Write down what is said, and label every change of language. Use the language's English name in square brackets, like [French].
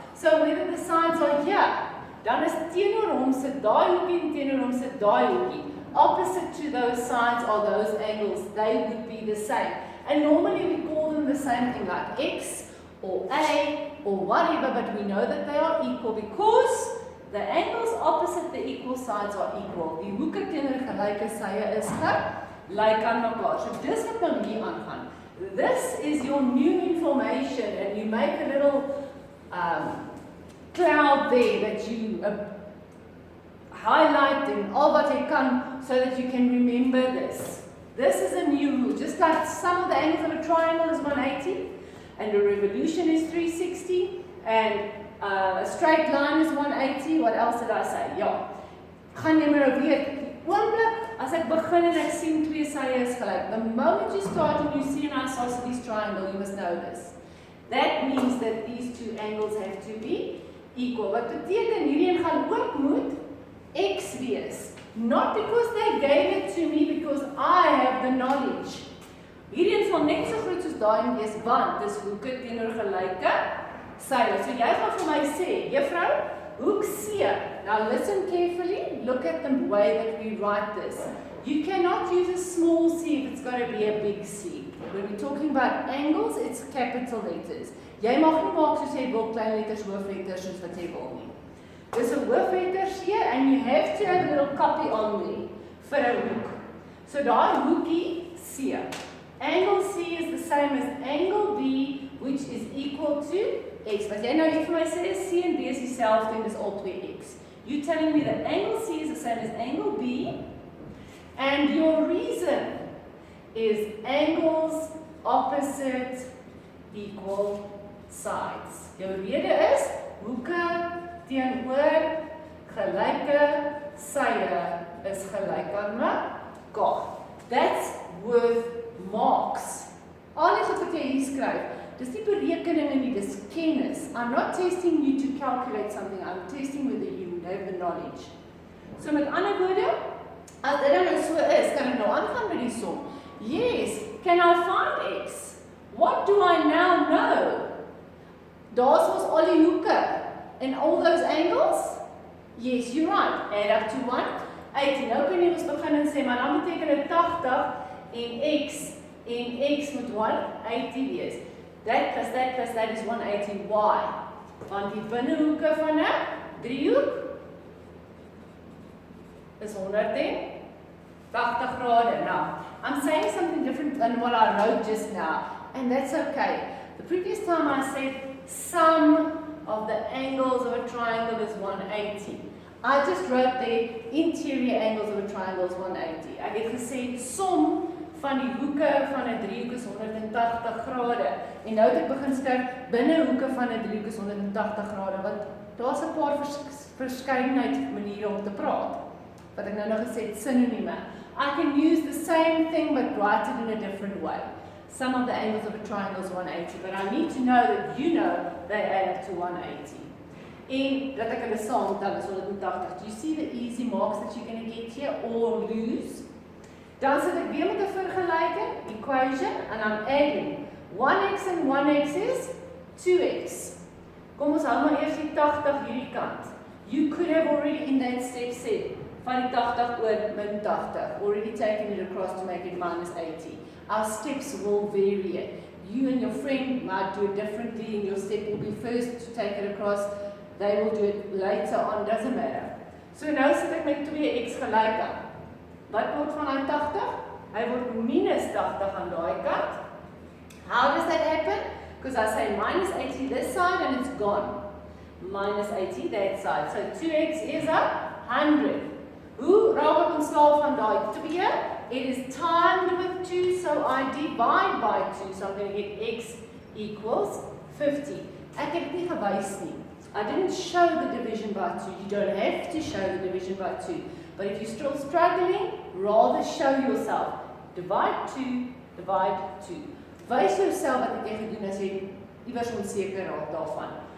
[English] So whether the sides are here, [Afrikaans] dan is teenoor hom sit daai hoekie en teenoor hom sit daai hoekie. [English] Opposite to those sides are those angles. They would be the same. And normally we call them the same thing like x or a or whatever, but we know that they are equal because The angles opposite the equal sides are equal. [Afrikaans] Die hoeke teenoor gelyke sye is gelyk aan mekaar. So dis wat nou hier aangaan. [English] This is your new information, and you make a little cloud there that you highlight [Afrikaans] in al wat jy kan [English] so that you can remember this. This is a new rule. Just like some of the angles of a triangle is 180, and a revolution is 360, and a straight line is 180. What else did I say? [Afrikaans] Ja. Gaan jy maar weet. Oomblik as ek begin en ek sien twee sye is gelyk. [English] The moment you start and you see an isosceles triangle, you must know this. That means that these two angles have to be equal. [Afrikaans] Wat beteken hierdie een gaan ook moet x wees. [English] Not because they gave it to me, because I have the knowledge. [Afrikaans] Hierdie een sal net so groot soos daai een wees, want dis hoeke teenoor gelyke sye. So jy gaan vir my sê, juffrou, hoek C. [English] Now listen carefully, look at the way that we write this. You cannot use a small c if it's got to be a big C. When we're talking about angles, it's capital letters. [Afrikaans] Jy mag nie maak soos jy wil klein letters, hoofletters, soos wat jy wil nie. Dis 'n hoofletter C, [English] and you have to have a little copy on there [Afrikaans] vir 'n hoek. So daai hoekie C. [English] Angle C is the same as angle B, which is equal to x. [Afrikaans] Wat jy nou hier vir my sê is C en B is dieselfde en dis al 2x. [English] You telling me that angle C is the same as angle B, and your reason is angles opposite equal sides. [Afrikaans] Jou rede is hoeke teenoor gelyke sye is gelyk aan mekaar. [English] That's worth marks. [Afrikaans] Al die goed wat jy hier skryf, dis nie berekeninge nie, dis kennis. [English] I'm not testing you to calculate something, I'm testing whether you have the knowledge. [Afrikaans] So met ander woorde, as dit nou so is, kan ek nou aangaan met die som. [English] Yes, can I find x? What do I now know? [Afrikaans] Daar's mos al die hoeke [English] and all those angles? Yes, you're right. Add up to 180. [Afrikaans] Nou kan jy ons begin en sê, maar dan beteken dit 80 en x moet 180 wees. [English] That plus that is 180. Why? [Afrikaans] Want die binnehoeke van 'n driehoek is 180 grade. [English] Now, I'm saying something different than what I wrote just now, and that's okay. The previous time I said sum of the angles of a triangle is 180. I just wrote the interior angles of a triangle is 180. [Afrikaans] Ek het gesê som van die hoeke van 'n driehoek is 180 grade. En nou het ek begin skryf binnehoeke van 'n driehoek is 180 grade, want daar's 'n paar verskeidenheid maniere om te praat. Wat ek nou gesê het, sinonieme. [English] I can use the same thing but write it in a different way. Some of the angles of a triangle is 180, but I need to know that you know they add up to 180. [Afrikaans] En dat ek hulle saam tel is 180. [English] Do you see the easy marks that you're going to get here or lose? [Afrikaans] Dan sit ek weer met 'n vergelyking, [English] equation, and I'm adding 1x and 1x is 2x. [Afrikaans] Kom ons hou maar eers die 80 hierdie kant. [English] You could have already in that step said, [Afrikaans] van die 80 oor min 80, [English] already taken it across to make it minus 80. Our steps will vary. You and your friend might do it differently, and your step will be first to take it across. They will do it later on, doesn't matter. [Afrikaans] So nou sit ek met 2x gelyk aan. Wat word van hy 80? Hy word minus 80 aan daai kant. [English] How does that happen? Because I say minus 80 this side and it's gone. Minus 80 that side. So 2x is 100. [Afrikaans] Hoe raak ek ontslaaf van daai 2? [English] It is timed with 2, so I divide by 2. So I'm going to get x equals 50. [Afrikaans] Ek het dit nie gewys nie. [English] I didn't show the division by 2. You don't have to show the division by 2. But if you're still struggling, rather show yourself. Divide 2, divide 2. [Afrikaans] Wys jouself wat ek gedoen as jy iewers onseker raak daarvan.